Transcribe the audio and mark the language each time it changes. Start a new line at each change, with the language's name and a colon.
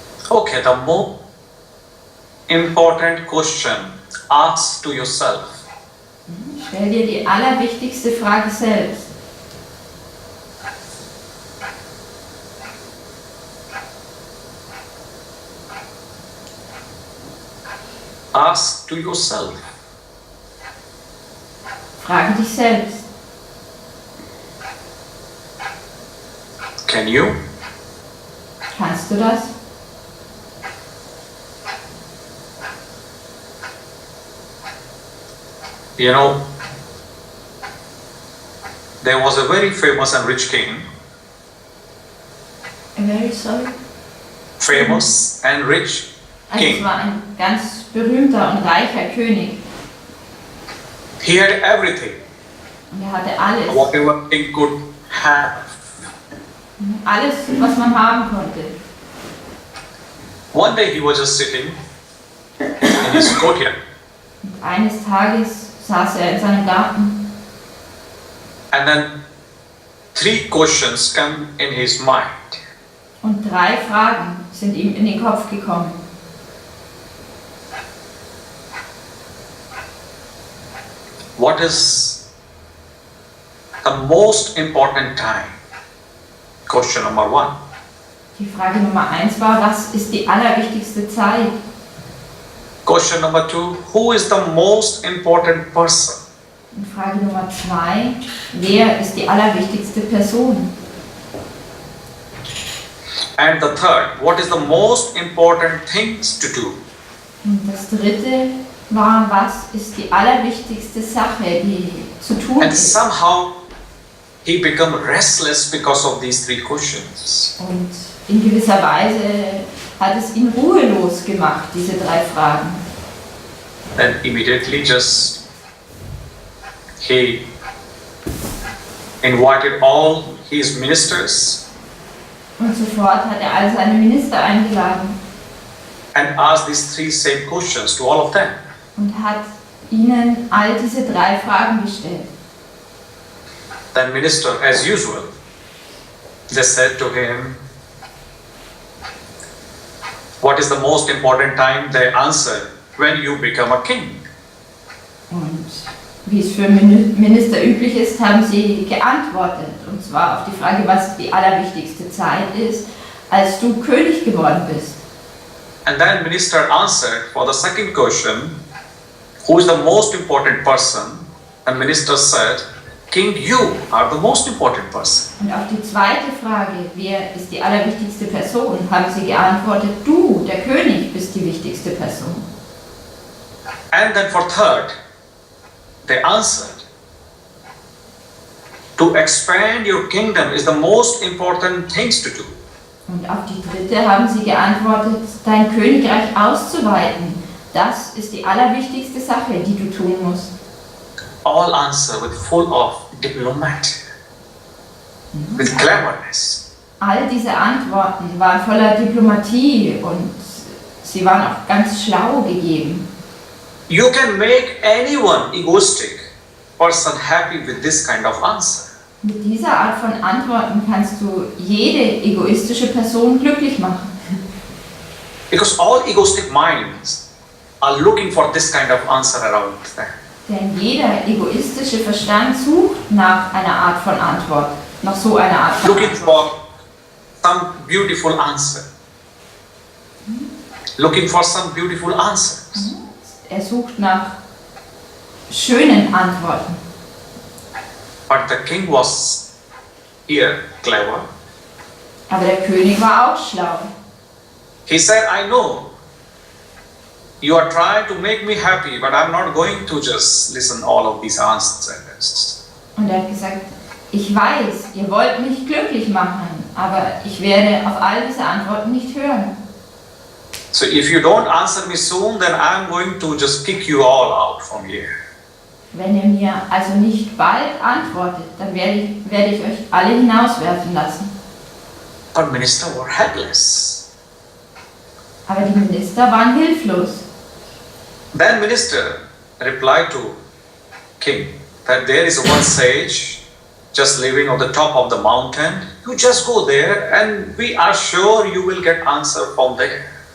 English: Okay, the more important question ask to yourself.
German: Stell dir die allerwichtigste Frage selbst.
English: Ask to yourself.
German: Frage dich selbst.
English: Can you?
German: Kannst du das?
English: You know, there was a very famous and rich king. Very sorry. Famous and rich
German: Also es
English: king.
German: war ein ganz berühmter und reicher König.
English: He had everything,
German: Und er hatte alles.
English: whatever he could have.
German: Alles, was man haben konnte.
English: One day he was just sitting in his courtyard,
German: Und eines Tages saß er in seinem Garten
English: and then 3 questions come in his mind.
German: und 3 Fragen sind ihm in den Kopf gekommen.
English: What is the most important time? Question number 1.
German: Die Frage Nummer 1 war, was ist die allerwichtigste Zeit?
English: Question number 2, who is the most important person?
German: Und Frage Nummer 2, wer ist die allerwichtigste Person?
English: And the third, what is the most important things to do?
German: Und das dritte war, was ist die allerwichtigste Sache, die zu tun
English: And
German: ist?
English: somehow he became restless because of these 3 questions.
German: Und in gewisser Weise hat es ihn ruhelos gemacht, diese 3 Fragen.
English: Then immediately he invited all his ministers
German: Und sofort hat er all seine Minister eingeladen
English: and asked these 3 same questions to all of them.
German: und hat ihnen all diese 3 Fragen gestellt.
English: Then minister, as usual, they said to him, what is the most important time? They answered, when you become a king.
German: Und wie es für Minister üblich ist, haben sie geantwortet. Und zwar auf die Frage, was die allerwichtigste Zeit ist, als du König geworden bist.
English: And then minister answered for the second question, who is the most important person? And minister said, King, you are the most important person.
German: Und auf die zweite Frage, wer ist die allerwichtigste Person, haben sie geantwortet, du, der König, bist die wichtigste Person.
English: And then for third, they answered, to expand your kingdom is the most important things to do.
German: Und auf die dritte haben sie geantwortet, dein Königreich auszuweiten, das ist die allerwichtigste Sache, die du tun musst.
English: All answer with full of diplomat, with cleverness.
German: All diese Antworten waren voller Diplomatie und sie waren auch ganz schlau gegeben.
English: You can make anyone egoistic person happy with this kind of answer.
German: Mit dieser Art von Antworten kannst du jede egoistische Person glücklich machen.
English: Because all egoistic minds are looking for this kind of answer around them.
German: Denn jeder egoistische Verstand sucht nach einer Art von Antwort, nach so einer Art von
English: Looking
German: Antwort.
English: for some beautiful answer. Looking for some beautiful answers.
German: Er sucht nach schönen Antworten.
English: But the king was here clever.
German: Aber der König war auch schlau.
English: He said, I know you are trying to make me happy, but I'm not going to just listen all of these answers.
German: Und er hat gesagt, ich weiß, ihr wollt mich glücklich machen, aber ich werde auf all diese Antworten nicht hören.
English: So if you don't answer me soon, then I'm going to just kick you all out from here.
German: Wenn ihr mir also nicht bald antwortet, dann werde ich euch alle hinauswerfen lassen.
English: But minister were helpless.
German: Aber die Minister waren hilflos.
English: Then minister replied to king that there is one sage just living on the top of the mountain. You just go there and we are sure you will get answer from there.